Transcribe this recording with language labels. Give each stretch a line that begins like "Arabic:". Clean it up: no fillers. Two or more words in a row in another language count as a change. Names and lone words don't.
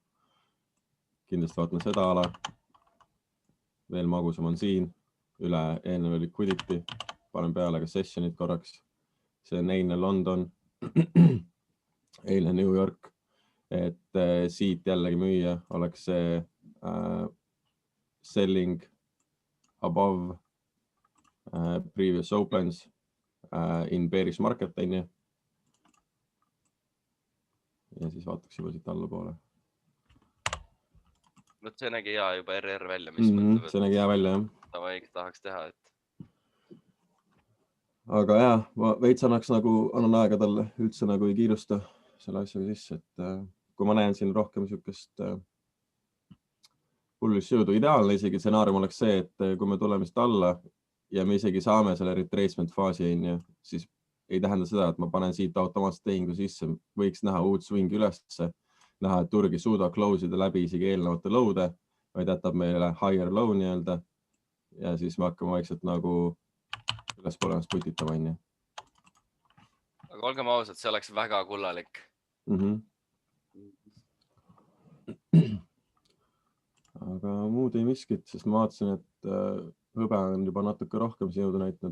Estonian: Kindlasti vaatan seda ala. Veel magusam on siin, üle eelneva liquidity, panen peale ka sessionid korraks. See on eilne London, eilne New York, et siit jällegi müüa oleks see
English: selling above previous opens in bearish market,
Estonian: on ju. Ja siis vaataks juba siit allapoole. Võt see nägi hea juba RR välja, mis mõtleb, see nägi hea välja, jah. Tavai tahaks teha, et. Aga jah, ma veits annaks nagu, annan aega talle üldse nagu ei kiirusta selle asjaga sisse, et kui ma näen siin rohkem siukest bullish jõudu, ideaalne isegi stsenaarium oleks see, et kui me tuleme siit alla ja me isegi saame selle retracement faasi, siis ei tähenda seda, et ma panen siit automaatselt tehingu sisse, võiks näha uut swingi ülesse, näha, et turg ei suuda close ida läbi isegi eelnevate low'de, vaid jätab meile
English: higher low
Estonian: nii-öelda ja siis me hakkame vaikselt nagu ülespoole ennast putitama, on ju. Aga olgem ausad, see oleks väga kullalik. Aga muud ei miskit, sest ma vaatasin, et hõbe on juba natuke rohkem siin jõudu näitnud.